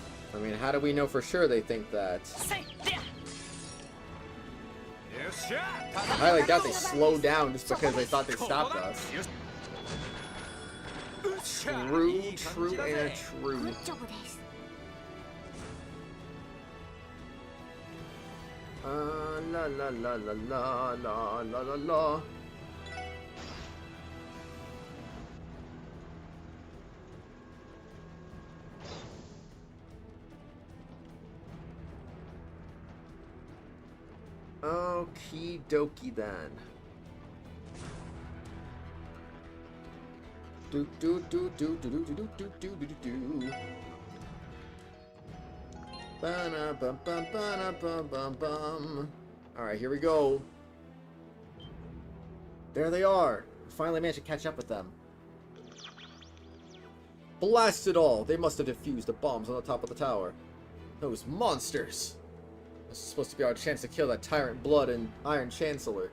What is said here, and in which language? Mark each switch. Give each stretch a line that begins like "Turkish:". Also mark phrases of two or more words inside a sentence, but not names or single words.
English: I mean, how do we know for sure they think that? I highly doubt they slowed down just because they thought they stopped us. True, true, and true.
Japanese: グッジョブです La la la la la la la la la.
English: Okie dokie then. Do do do do do do do do do do do do. Ba-na-bum-bum-ba-na-bum-bum-bum. Alright, here we go. There they are. Finally managed to catch up with them. Blast it all! They must have defused the bombs on the top of the tower. Those monsters! This is supposed to be our chance to kill that tyrant blood and Iron Chancellor.